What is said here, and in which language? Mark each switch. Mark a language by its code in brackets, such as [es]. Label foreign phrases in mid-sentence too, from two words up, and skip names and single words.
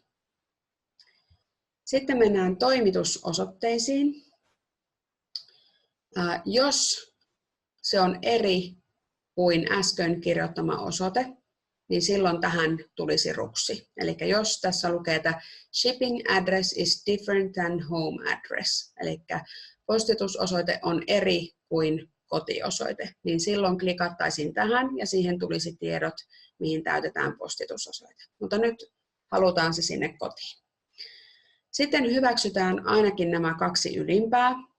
[fi] Sitten mennään toimitusosoitteisiin. Jos se on eri kuin äsken kirjoittama osoite, niin silloin tähän tulisi ruksi. Eli jos tässä lukee, että [en] shipping address is different than home address, [fi] eli postitusosoite on eri kuin kotiosoite, niin silloin klikattaisiin tähän ja siihen tulisi tiedot, mihin täytetään postitusosoite. Mutta nyt halutaan se sinne kotiin. Sitten hyväksytään ainakin nämä 2 ylimpää.